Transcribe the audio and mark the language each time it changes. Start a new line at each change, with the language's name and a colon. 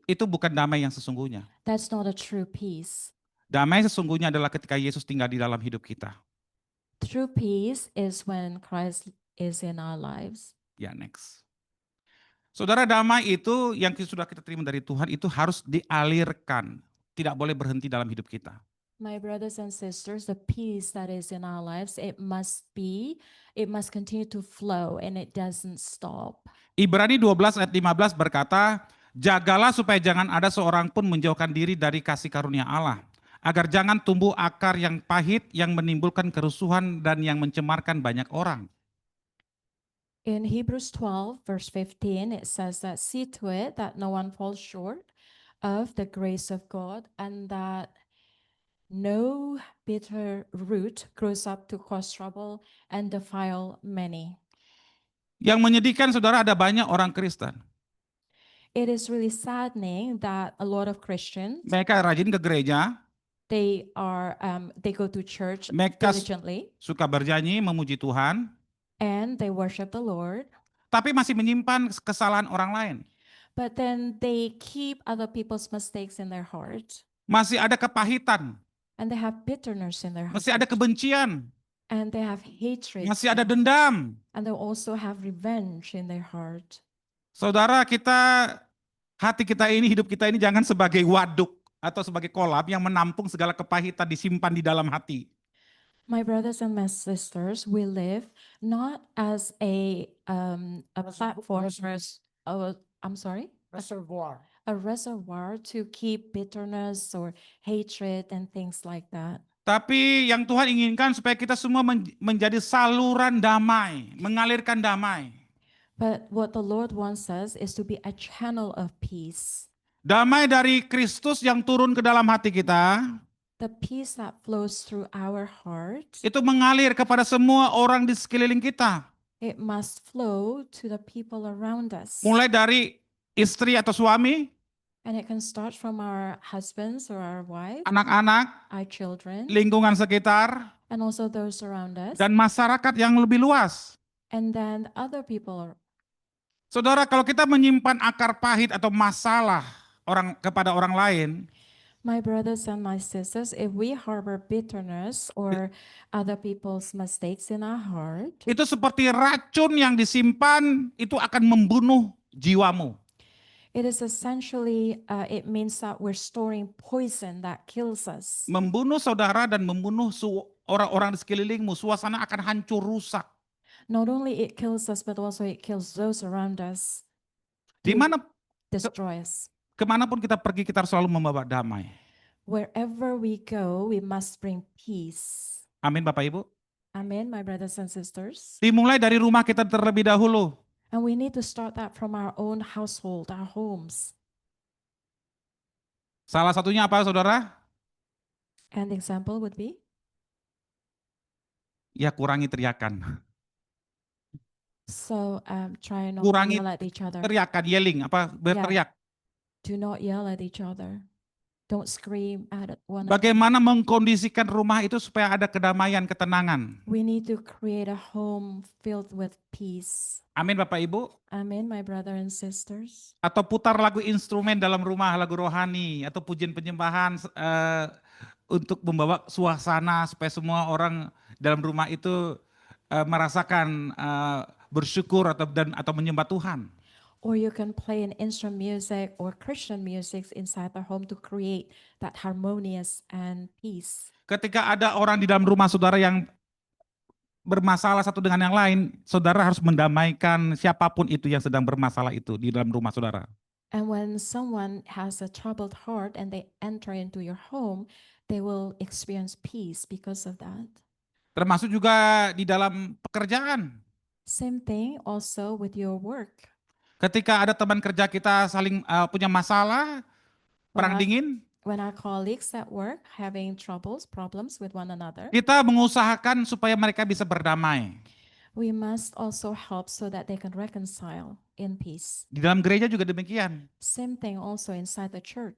Indonesian: itu bukan damai yang sesungguhnya.
English: That's not a true peace.
Indonesian: Damai sesungguhnya adalah ketika Yesus tinggal di dalam hidup kita.
English: True peace is when Christ is in our lives. Ya, next.
Indonesian: Saudara, damai itu yang sudah kita terima dari Tuhan itu harus dialirkan. Tidak boleh berhenti dalam hidup kita.
English: My brothers and sisters, the peace that is in our lives, it must continue to flow and it doesn't stop.
Indonesian: Ibrani 12 ayat 15 berkata, jagalah supaya jangan ada seorang pun menjauhkan diri dari kasih karunia Allah, agar jangan tumbuh akar yang pahit yang menimbulkan kerusuhan dan yang mencemarkan banyak orang.
English: In Hebrews 12, verse 15, it says that see to it that no one falls short of the grace of God and that no bitter root grows up to cause trouble and defile many.
Indonesian: Yang menyedihkan, saudara, ada banyak orang Kristen.
English: It is really saddening that a lot of Christians,
Indonesian: Mereka rajin ke gereja,
English: they go to church
Indonesian: mereka
English: diligently
Indonesian: suka bernyanyi, memuji Tuhan,
English: and they worship the Lord,
Indonesian: tapi masih menyimpan kesalahan orang lain.
English: but then they keep other people's mistakes in their heart,
Indonesian: Masih ada kepahitan,
English: and they have bitterness in their heart,
Indonesian: masih ada kebencian,
English: and they have hatred,
Indonesian: masih ada dendam.
English: and they also have revenge in their heart.
Indonesian: Saudara, hati kita ini, hidup kita ini jangan sebagai waduk atau sebagai kolam yang menampung segala kepahitan disimpan di dalam hati.
English: My brothers and my sisters, we live not as a platform, I'm sorry, Reservoir. a reservoir to keep bitterness or hatred and things like that.
Indonesian: Tapi yang Tuhan inginkan supaya kita semua menjadi saluran damai, mengalirkan damai.
English: But what the Lord wants us is to be a channel of peace.
Indonesian: Damai dari Kristus yang turun ke dalam hati kita,
English: The peace that flows through our heart,
Indonesian: itu mengalir kepada semua orang di sekeliling kita.
English: it must flow to the people around us.
Indonesian: Mulai dari istri atau suami,
English: And it can start from our husbands or our wives,
Indonesian: anak-anak,
English: our children,
Indonesian: lingkungan sekitar,
English: and also those around us,
Indonesian: dan masyarakat yang lebih luas.
English: and then other people.
Indonesian: Saudara, kalau kita menyimpan akar pahit atau masalah kepada orang lain,
English: My brothers and my sisters, if we harbor bitterness or other people's mistakes in our heart,
Indonesian: itu seperti racun yang disimpan, itu akan membunuh jiwamu.
English: it is essentially, it means that we're storing poison that kills us.
Indonesian: Membunuh saudara dan membunuh orang-orang di sekelilingmu, suasana akan hancur rusak.
English: Not only it kills us, but also it kills those around us,
Indonesian: Di mana
English: destroy us.
Indonesian: Kemanapun kita pergi, kita harus selalu membawa damai.
English: Wherever we go, we must bring peace.
Indonesian: Amin Bapak Ibu.
English: Amen, my brothers and sisters.
Indonesian: Dimulai dari rumah kita terlebih dahulu.
English: And we need to start that from our own household, our homes.
Indonesian: Salah satunya apa saudara?
English: And the example would be,
Indonesian: Ya kurangi teriakan.
English: so try not to
Indonesian: Kurangi
English: yell at each other.
Indonesian: Teriakan, yelling, berteriak.
English: Do not yell at each other. Don't scream at one another.
Indonesian: Bagaimana mengkondisikan rumah itu supaya ada kedamaian, ketenangan.
English: We need to create a home filled with peace.
Indonesian: Amin Bapak Ibu.
English: Amen, my brother and sisters.
Indonesian: Atau putar lagu instrumen dalam rumah, lagu rohani, atau pujian penyembahan untuk membawa suasana supaya semua orang dalam rumah itu merasakan bersyukur atau menyembah Tuhan.
English: Or you can play an instrument music or Christian music inside the home to create that harmonious and peace.
Indonesian: Ketika ada orang di dalam rumah saudara yang bermasalah satu dengan yang lain, saudara harus mendamaikan siapapun itu yang sedang bermasalah itu di dalam rumah saudara.
English: And when someone has a troubled heart and they enter into your home, they will experience peace because of that.
Indonesian: Termasuk juga di dalam pekerjaan.
English: Same thing also with your work.
Indonesian: Ketika ada teman kerja kita saling punya masalah, perang dingin,
English: When our colleagues at work having problems with one another,
Indonesian: kita mengusahakan supaya mereka bisa berdamai.
English: we must also help so that they can reconcile in peace.
Indonesian: Di dalam gereja juga demikian.
English: Same thing also inside the church.